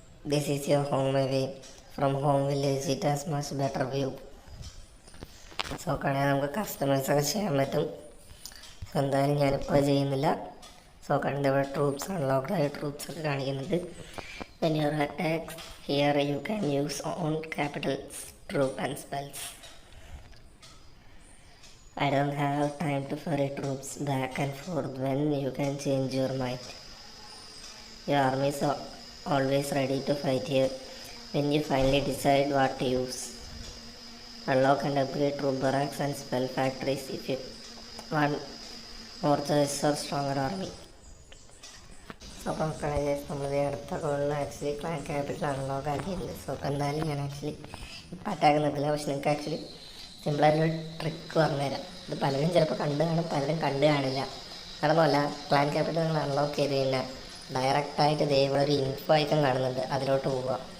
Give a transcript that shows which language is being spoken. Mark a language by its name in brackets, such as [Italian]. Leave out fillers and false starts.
[English] This is your home away from home village. It has much better view. [Malayalam] So നോക്കുകയാണെങ്കിൽ നമുക്ക് കസ്റ്റമൈസൊക്കെ ചെയ്യാൻ പറ്റും. So എന്തായാലും ഞാനിപ്പോൾ ചെയ്യുന്നില്ല. സോ കണ്ട് ഇവിടെ ട്രൂപ്സ് അൺലോക്ക്ഡ് ആയ ട്രൂപ്സ് ഒക്കെ കാണിക്കുന്നുണ്ട്. [English] When you attack here, you can use own capitals, troop and spells. I don't have time to ferry troops back and forth when you can change your mind. Your army is always ready to fight here when you finally decide what to use. Unlock and upgrade troop barracks and spell factories if you want more choice or stronger army. [Malayalam] അപ്പോൾ നോക്കുകയാണെങ്കിൽ നമ്മൾ അടുത്ത കോളിൽ actually clan capital unlock ആക്കിയിട്ടുണ്ട്. So അപ്പോൾ എന്തായാലും ഞാൻ actually ഇപ്പം അറ്റാക്ക് നിൽക്കില്ല. പക്ഷെ നിങ്ങൾക്ക് ആക്ച്വലി സിമ്പിളായിട്ടൊരു ട്രിക്ക് പറഞ്ഞുതരാം. ഇത് പലരും ചിലപ്പോൾ കണ്ടു കാണും, പലരും കണ്ടു കാണില്ല. നടന്നല്ല, ക്ലാൻ ക്യാപിറ്റൽ നിങ്ങൾ അൺലോക്ക് ചെയ്ത് കഴിഞ്ഞാൽ ഡയറക്റ്റായിട്ട് ഇവിടെ ഒരു ഇൻഫോ ഐക്കൺ കാണുന്നുണ്ട്, അതിലോട്ട് പോവുക.